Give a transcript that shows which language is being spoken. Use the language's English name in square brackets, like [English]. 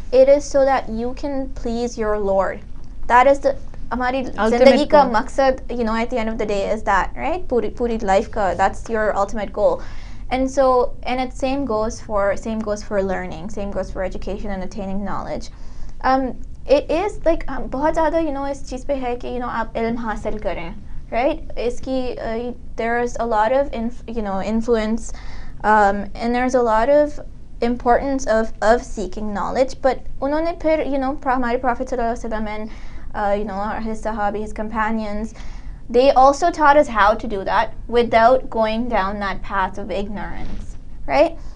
[English] It is so that you can please your Lord. That is the [Hindi] हमारी ज़िंदगी का मकसद, [English] you know, at the end of the day is that, right? [Hindi] पूरी [English] life का, that's your ultimate goal. And so, and it same goes for learning, same goes for education and attaining knowledge. It is like [Hindi] बहुत ज़्यादा, you know, इस चीज़ पे है कि, you know, आप इल्म हासिल करें, right? इसकी [English] there's a lot of influence, and there's a lot of importance of seeking knowledge. But [Hindi] उन्होंने फिर, [English] you know, [Hindi] हमारे [English] Prophet sallallahu alaihi wasallam and you know, his sahabi, his companions, they also taught us how to do that without going down that path of ignorance, right?